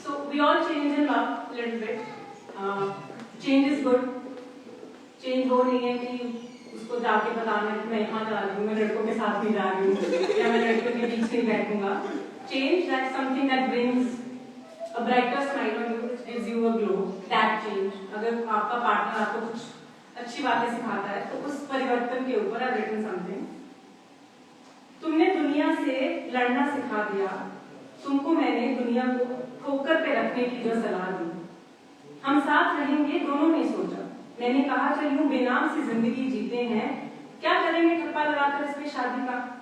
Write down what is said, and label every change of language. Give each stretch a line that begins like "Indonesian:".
English: We all change in love a little bit. Change is good.
Hindi: Change वो नहीं है कि उसको जाके बताना कि मैं यहाँ जा रही हूँ, मैं लड़कों के साथ नहीं जा रही हूँ, या मैं लड़कों के बीच नहीं बैठूंगा.
English: Change, that's something that brings a brighter smile on you, which gives you a glow. That change.
Hindi: अगर आपका पार्टनर आपको कुछ अच्छी बातें सिखाता है, तो उस परिवर्तन के ऊपर
English: I've written something.
Hindi: तुमने दुनिया से लड़ना सिखा दिया, तुमको मैंने दुनिया को ठोकर पे रखने की जो सलाह दी। हम साथ रहेंगे दोनों ने सोचा, मैंने कहा चलिए बेनाम सी जिंदगी जीते हैं, क्या करेंगे ठप्पा लगाकर इसमें शादी का।